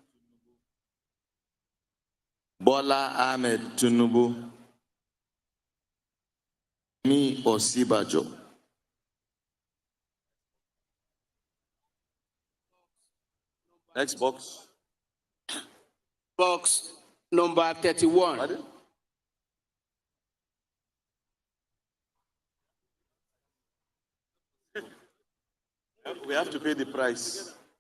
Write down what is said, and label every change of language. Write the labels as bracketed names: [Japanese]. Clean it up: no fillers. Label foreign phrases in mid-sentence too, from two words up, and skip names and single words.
[English] Bola Ahmed Tinubu. Me Osibajo. Next box. Box number 31. Pardon? We have to pay the price.